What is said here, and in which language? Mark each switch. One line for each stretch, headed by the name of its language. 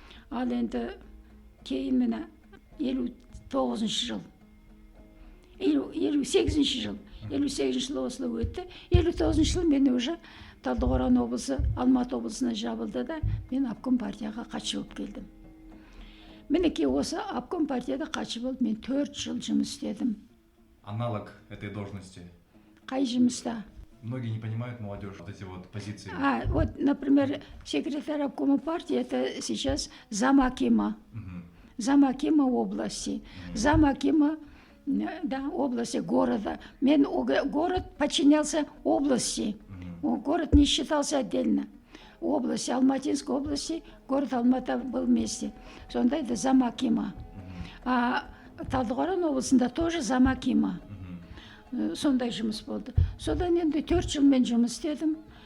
Kazakh: Ал енді кейін міне 58 жыл, 58 жыл, 58 жыл осылай өтті. 59 жыл мен уже Талдықорған облысы, Алматы облысына жабылды да, мен обком партияға хатшы болып келдім. Мінекей осы обком партияда хатшы болып мен 4 жыл жұмыс істедім.
Russian: Аналог этой должности?
Kazakh: Қай жұмыста?
Russian: Многие не понимают, молодежь, вот эти вот позиции. Вот, например, секретарь обкома партии, это сейчас замакима. Замакима области. Замакима, да, области, города. Город подчинялся области. Город не считался отдельно. Область, Алматинской области, город Алматы был вместе.
Kazakh: Сонда это замакима. А Талдықорған облысында тоже замакима. Сондай жұмыс болды. Содан енді 4 жыл мен жұмыс істедім.